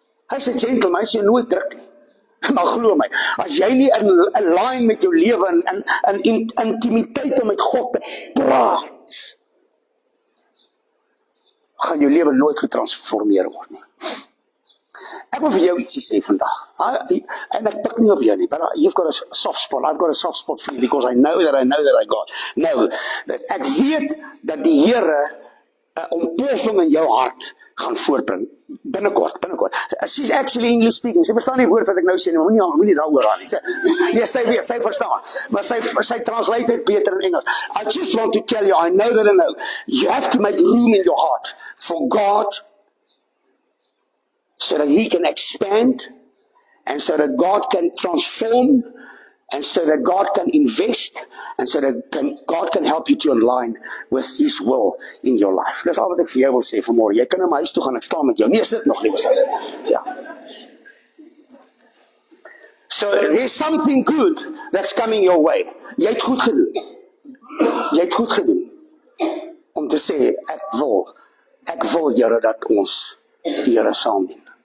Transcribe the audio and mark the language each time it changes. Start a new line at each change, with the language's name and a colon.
Afrikaans: Hy sê gentleman, hy sê nooit druk nie. Maar glo my, as jy nie in lyn met jou lewe in intimiteit om met God te praat, gaan jou lewe nooit getransformeer word nie. Ek wil vir jou ietsie sê vandag. En ek pik nie op jou nie,
English: but you've got a soft spot. I've got a soft spot for you because I know that I got.
Afrikaans: Nou, ek weet dat die Here 'n ontploffing in jou hart gaan voortbring. Binnekort.
English: She's actually English speaking.
Afrikaans: Sy verstaan die woord wat ek nou sê, maar moenie daaroor aan nie. Nee, sy weet, sy verstaan. Maar sy translate dit beter in Engels.
English: I just want to tell you, I know that I know. You have to make room in your heart for God, so that He can expand, and so that God can transform, and so that God can invest, and so that God can help you to align with His will in your life.
Afrikaans: Dis al wat ek vir jou wil sê vanmôre. Jy kan na my huis toe gaan, ek staan met jou. Nee, sit nog liewe. Ja.
English: So there's something good that's coming your way.
Afrikaans: Jy het goed gedoen. Jy het goed gedoen om te sê ek wil Here dat ons die Here saam dien.